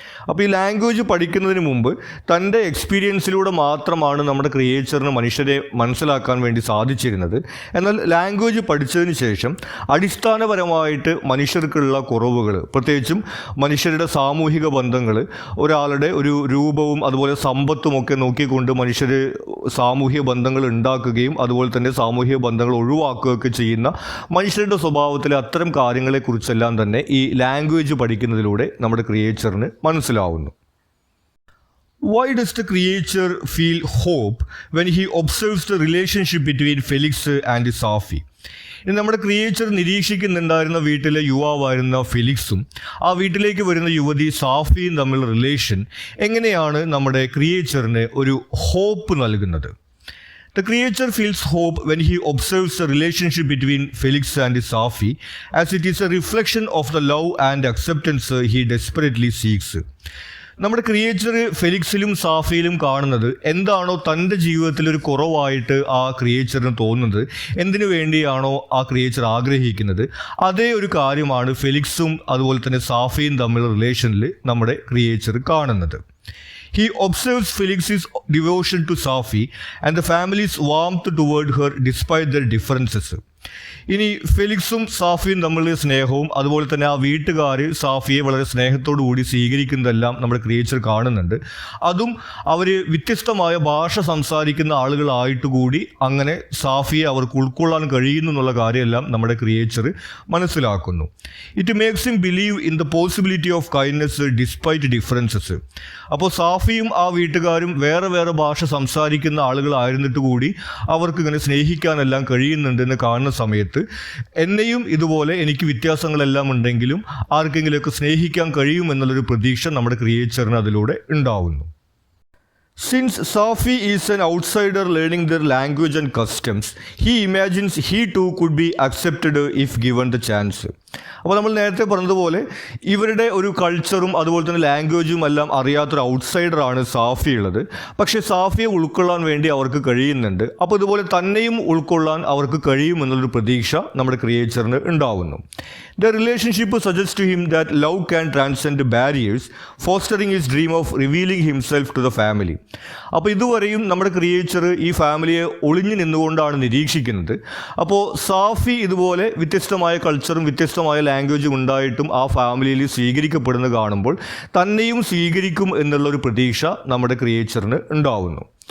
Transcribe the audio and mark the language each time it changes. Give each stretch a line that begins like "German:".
Malayalam: അപ്പോൾ ഈ ലാംഗ്വേജ് പഠിക്കുന്നതിന് മുമ്പ് തൻ്റെ എക്സ്പീരിയൻസിലൂടെ മാത്രമാണ് നമ്മുടെ ക്രിയേച്ചറിന് മനുഷ്യരെ മനസ്സിലാക്കാൻ വേണ്ടി സാധിച്ചിരുന്നത്. എന്നാൽ ലാംഗ്വേജ് പഠിച്ചതിന് ശേഷം അടിസ്ഥാനപരമായിട്ട് മനുഷ്യർക്കുള്ള കുറവുകൾ, പ്രത്യേകിച്ചും മനുഷ്യരുടെ സാമൂഹിക ബന്ധങ്ങൾ, ഒരാളുടെ ഒരു രൂപവും അതുപോലെ സമ്പത്തുമൊക്കെ നോക്കിക്കൊണ്ട് മനുഷ്യർ സാമൂഹിക ബന്ധങ്ങൾ ഉണ്ടാക്കുകയും അതുപോലെ തന്നെ സാമൂഹിക ബന്ധങ്ങൾ ഒഴിവാക്കുകയൊക്കെ ചെയ്യുന്ന മനുഷ്യരുടെ സ്വഭാവത്തിലെ അത്തരം കാര്യങ്ങളെക്കുറിച്ചെല്ലാം തന്നെ ഈ ലാംഗ്വേജ് പഠിക്കുന്നതിലൂടെ നമ്മുടെ ക്രിയേച്ചറിന് മനസ്സിലാവുന്നു.
English: Why does the creature feel hope when he observes the relationship between Felix and Safi?
Malayalam: ഇനി നമ്മുടെ ക്രിയേച്ചർ നിരീക്ഷിക്കുന്നുണ്ടായിരുന്ന വീട്ടിലെ യുവാവായിരുന്ന ഫെലിക്സും ആ വീട്ടിലേക്ക് വരുന്ന യുവതി സാഫിയും തമ്മിലുള്ള റിലേഷൻ എങ്ങനെയാണ് നമ്മുടെ ക്രിയേച്ചറിന് ഒരു ഹോപ്പ് നൽകുന്നത്?
English: The creature feels hope when he observes the relationship between Felix and Safi, as it is a reflection of the love and acceptance he desperately seeks.
Malayalam: നമ്മുടെ ക്രിയേച്ചർ ഫെലിക്സിലും സാഫിയിലും കാണുന്നത് എന്താണോ തൻ്റെ ജീവിതത്തിൽ ഒരു കുറവായിട്ട് ആ ക്രിയേച്ചറിന് തോന്നുന്നത്, എന്തിനു വേണ്ടിയാണോ ആ ക്രിയേച്ചർ ആഗ്രഹിക്കുന്നത്, അതേ ഒരു കാര്യമാണ് ഫെലിക്സും അതുപോലെ തന്നെ സാഫിയും തമ്മിലുള്ള റിലേഷനിൽ നമ്മുടെ ക്രിയേച്ചർ കാണുന്നത്.
English: He observes Felix's devotion to Safi and the family's warmth toward her despite their differences.
Malayalam: ഇനി ഫെലിക്സും സാഫിയും തമ്മിലുള്ള സ്നേഹവും അതുപോലെ തന്നെ ആ വീട്ടുകാർ സാഫിയെ വളരെ സ്നേഹത്തോടു കൂടി സ്വീകരിക്കുന്നതെല്ലാം നമ്മുടെ ക്രിയേച്ചർ കാണുന്നുണ്ട്. അതും അവർ വ്യത്യസ്തമായ ഭാഷ സംസാരിക്കുന്ന ആളുകളായിട്ട് കൂടി അങ്ങനെ സാഫിയെ അവർക്ക് ഉൾക്കൊള്ളാൻ കഴിയുന്നു എന്നുള്ള കാര്യമെല്ലാം നമ്മുടെ ക്രിയേച്ചർ മനസ്സിലാക്കുന്നു.
English: It makes him believe in the possibility of kindness despite differences.
Malayalam: അപ്പോൾ സാഫിയും ആ വീട്ടുകാരും വേറെ വേറെ ഭാഷ സംസാരിക്കുന്ന ആളുകളായിരുന്നിട്ട് കൂടി അവർക്ക് ഇങ്ങനെ സ്നേഹിക്കാനെല്ലാം കഴിയുന്നുണ്ടെന്ന് കാണുന്ന സമയത്ത് എന്നെയും ഇതുപോലെ എനിക്ക് വ്യത്യാസങ്ങളെല്ലാം ഉണ്ടെങ്കിലും ആർക്കെങ്കിലുമൊക്കെ സ്നേഹിക്കാൻ കഴിയും എന്നുള്ളൊരു പ്രതീക്ഷ നമ്മുടെ ക്രിയേച്ചറിന് അതിലൂടെ ഉണ്ടാവുന്നു.
English: Since Safi is an outsider learning their language and customs, he imagines he too could be accepted if given the chance.
Malayalam: അപ്പോൾ നമ്മൾ നേരത്തെ പറഞ്ഞതുപോലെ ഇവരുടെ ഒരു കൾച്ചറും അതുപോലെ തന്നെ ലാംഗ്വേജും എല്ലാം അറിയാത്തൊരു ഔട്ട്സൈഡറാണ് സാഫി ഉള്ളത്. പക്ഷേ സാഫിയെ ഉൾക്കൊള്ളാൻ വേണ്ടി അവർക്ക് കഴിയുന്നുണ്ട്. അപ്പോൾ ഇതുപോലെ തന്നെയും ഉൾക്കൊള്ളാൻ അവർക്ക് കഴിയുമെന്നുള്ളൊരു പ്രതീക്ഷ നമ്മുടെ ക്രിയേച്ചറിന് ഉണ്ടാവുന്നു.
English: The relationship suggests to him that love can transcend barriers, fostering his dream of revealing himself to the family.
Malayalam: അപ്പോൾ ഇതുവരെയും നമ്മുടെ ക്രിയേച്ചർ ഈ ഫാമിലിയെ ഒളിഞ്ഞു നിന്നുകൊണ്ടാണ് നിരീക്ഷിക്കുന്നത്. അപ്പോൾ സാഫി ഇതുപോലെ വ്യത്യസ്തമായ കൾച്ചറും വ്യത്യസ്തമായ ലാംഗ്വേജും ഉണ്ടായിട്ടും ആ ഫാമിലിയിൽ സ്വീകരിക്കപ്പെടുന്നത് കാണുമ്പോൾ തന്നെയും സ്വീകരിക്കും എന്നുള്ളൊരു പ്രതീക്ഷ നമ്മുടെ ക്രിയേച്ചറിന് ഉണ്ടാവുന്നു.